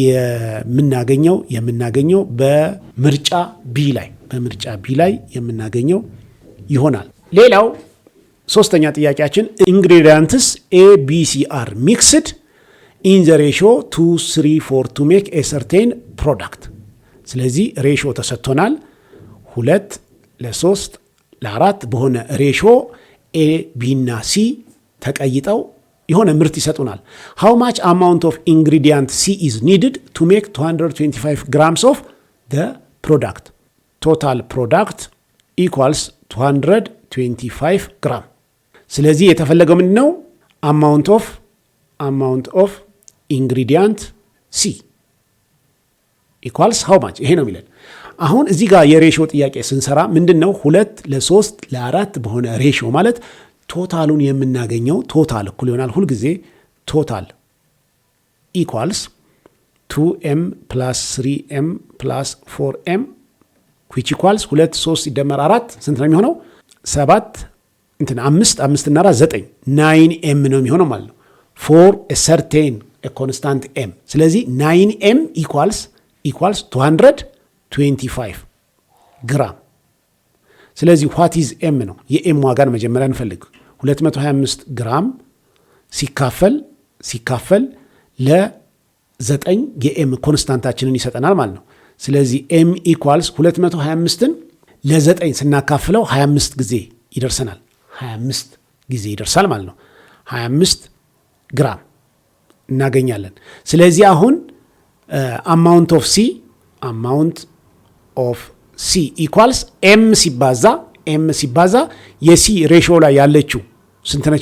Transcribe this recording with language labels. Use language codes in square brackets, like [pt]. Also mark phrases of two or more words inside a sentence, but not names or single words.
[am] የምናገኘው በምርጫ ቢ ላይ የምናገኘው ይሆናል። ሌላው ሶስተኛ ጥያቄያችን [en] ingredients ABCR mixed in the ratio 2:3:4 to make a certain product። [am] ስለዚህ ሬሽዮ ተሰጥቶናል 2:3:4 በሆነ ሬሽዮ A B እና C ተቀይጠው የሆነ ምርት ይሰጡናል። [en] how much amount of ingredient C is needed to make 225 grams of the product? total product equals 225 gram። [am] ስለዚህ የተፈለገው ምንድን ነው? [en] amount of ingredient C equals how much? [am] ይሄ ነው የሚለን። አሁን እዚህ ጋር የሬሽዮ ጥያቄ ስንሰራ ምንድን ነው 2:3:4 በሆነ ሬሽዮ ማለት ቶታሉን የምናገኘው ቶታል እኩል ይሆናል ሁልጊዜ [en] total equals 2m + 3m + 4m which equals [am] 2 3 ሲደመር 4 ስንት ነው የሚሆነው? 7 5 እና 4 9 ነው የሚሆነው ማለት ነው። [en] for a certain a constant m። [am] ስለዚህ 9m equals 225 ግራም። ስለዚህ [en] what is m [am] ነው የኤም ዋጋን መጀመሪያ እንፈልግ። 225 ግራም ሲካፈል ለ9 የኤም ኮንስታንታችንን ይሰጠናል ማለት ነው። ስለዚህ [en] M equals [am] 225ን ለ9 ስናካፍለው 25 ጊዜ ይደርሰናል። 25 ጊዜ ይደርሳል ማለት ነው። 25 ግራም እናገኛለን። ስለዚህ አሁን [en] amount of C equals M [am] ሲባዛ የሲ ሬሽዮ ላይ ያለችው ስንት ነች?